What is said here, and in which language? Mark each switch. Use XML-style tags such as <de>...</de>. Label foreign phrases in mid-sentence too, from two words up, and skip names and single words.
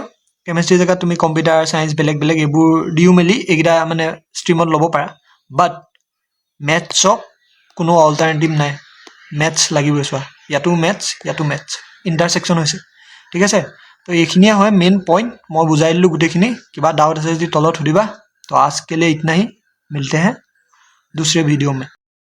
<as>কেমেষ্ট্ৰিৰ জেগাত তুমি</as> <en>computer science</en> <as>বেলেগ এইবোৰ দিও মেলি এইকেইটা মানে ষ্ট্ৰীমত ল'ব পাৰা। বাট মেথছক কোনো অল্টাৰনেটিভ নাই, মেথছ লাগিবই। চোৱা ইয়াতো</as> <en>maths intersection</en> <as>হৈছে, ঠিক আছে। তো এইখিনিয়ে হয়</as> <en>main point,</en> <as>মই বুজাই দিলোঁ গোটেইখিনি। কিবা ডাউট আছে যদি তলত সুধিবা।</as> <hi>तो आज के लिए इतना ही, मिलते हैं दूसरे वीडियो में।</hi>